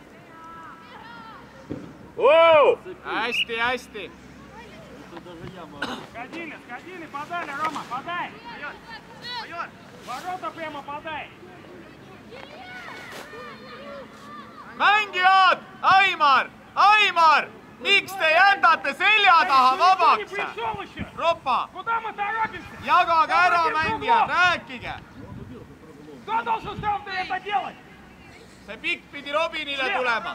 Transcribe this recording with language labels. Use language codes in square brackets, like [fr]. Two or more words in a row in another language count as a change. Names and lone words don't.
[et] Hästi! [ru] Это даже я могу. Сходили, подали, Рома, подай. Ворота прямо подай. [et] Mängijad! Aimar! Miks te jätate selja taha vabaks? Ropa! Jagage ära mängijad, rääkige! See pikk pidi Robinile tulema.